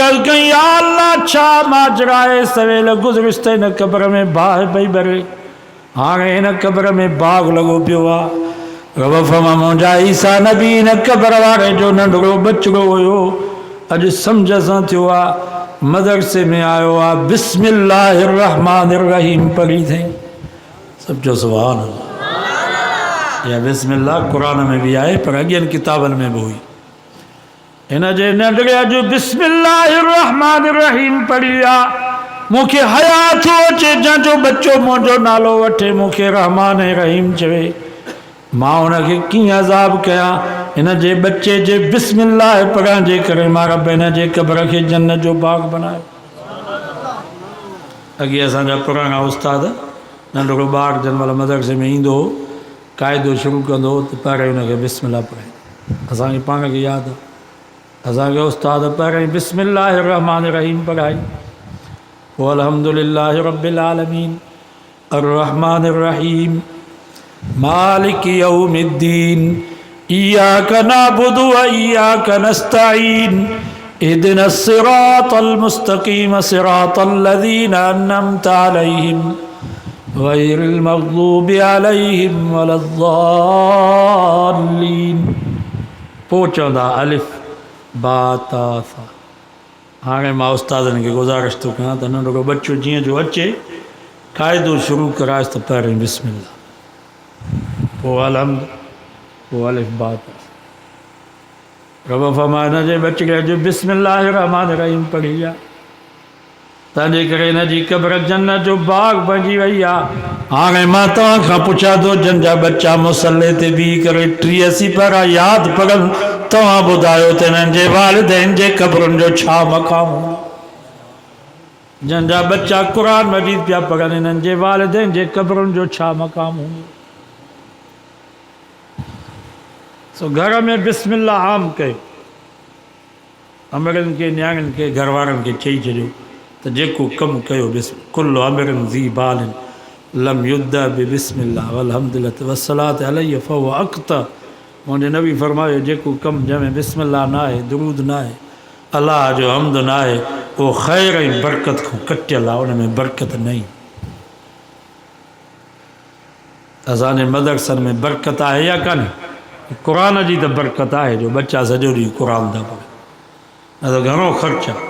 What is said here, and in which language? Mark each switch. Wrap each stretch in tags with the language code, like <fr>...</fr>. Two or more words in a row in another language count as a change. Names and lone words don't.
<sd>अर्ज़ु कई या अल्लाह छा माजरा आहे सवेल गुज़रियुसि त हिन क़ब्र में बाहि पई भरे हाणे हिन क़ब्र में बाग़ लॻो पियो आहे रब फरमा मुंहिंजा ईसा नबी हिन क़ब्र वारे जो नंढिड़ो बचिड़ो हुयो अॼु सम्झ सां थियो आहे मदरसे में आयो आहे</sd> <ar>بسم الله الرحمن الرحيم</ar> <sd>पढ़ी अथई सभु जो</sd> <ar>سبحان الله</ar> <sd>या बिस्मिल्लाह क़ुरान में भी आहे पर अॻियनि किताबनि में बि हुई हिन जे नंढड़े अॼु</sd> <ar>بسم الله الرحمن الرحيم</ar> <sd>पढ़ी आहे मूंखे हया थो अचे जंहिंजो बच्चो मुंहिंजो नालो वठे मूंखे रहमान ऐं रहीम चवे मां हुनखे कीअं अज़ाब कयां हिन जे बच्चे जे बिस्मिल्लाह पढ़ण जे करे मां रब हिन जे क़ब्र खे जन्नत जो बाग़ बनायो। अॻे असांजा पुराणा उस्ताद नंढिड़ो ॿारु जंहिं महिल मदरसे में ईंदो हो क़ाइदो शुरू कंदो हो त पहिरियों हुनखे बिस्मिल्लाह पढ़ाईंदो असांखे पाण खे यादि आहे असांखे उस्ताद पहिरियों</sd> <ar>بسم الله الرحمن الرحيم</ar> <sd>पढ़ाई पोइ</sd> <ar>الحمد لله رب العالمين الرحمن الرحيم مالك يوم الدين إياك نعبد وإياك نستعين اهدنا الصراط المستقيم صراط الذين أنعمت عليهم غير المغضوب عليهم ولا الضالين</ar> <sd>पोइ चवंदा</sd> <ar>ألف باء تاء ثاء</ar> <sd>हाणे मां उस्तादनि खे गुज़ारिश थो कयां त नंढिड़ो बच्चो जीअं जो अचे क़ाइदो शुरू कराएसि त पहिरियों बिस्मिल्लाह पोइ अलहम्द पोइ</sd> <ar>ألف باء تاء</ar> <sd>रब फरमा हिन जे बचिड़े अॼु</sd> <ar>بسم الله الرحمن الرحيم</ar> <sd>पढ़ी आहे तंहिंजे करे हिन जी क़ब्र जन्नत जो बाग़ बणिजी वई आहे। हाणे मां तव्हां खां पुछां थो जंहिंजा बच्चा मुसले ते बीह करे 83 पारा यादि पढ़नि तव्हां ॿुधायो त हिननि जे वालिदैन जे क़ब्रुनि जो छा मक़ाम हूंदो जंहिंजा बच्चा क़ुरान मजीद पिया पढ़नि हिननि जे वालिदैन जे क़ब्रुनि जो छा मक़ाम हूंदो सो घर में बिस्मिल्लाह आम कयो अमरनि खे न्याणियुनि खे घर वारनि खे चई छॾियो त जेको कमु कयो</sd> <ar>كل أمر ذي بال لم يبدأ ببسم الله والحمد لله والصلاة عليه فهو أقطع</ar> <sd>मुंहिंजे नबी फरमायो जेको कमु जंहिंमें बिस्मिल्लाह न आहे दुरूद न आहे अलाह जो हम्द न आहे उहो ख़ैर ऐं बरकत खां कटियल आहे उन में बरकत न ई असांजे मदरसनि में बरकत आहे या कान्हे क़ुरान जी त बरकत आहे जो बच्चा सॼो ॾींहुं क़ुरान था पढ़नि न त घणो ख़र्चु आहे</sd>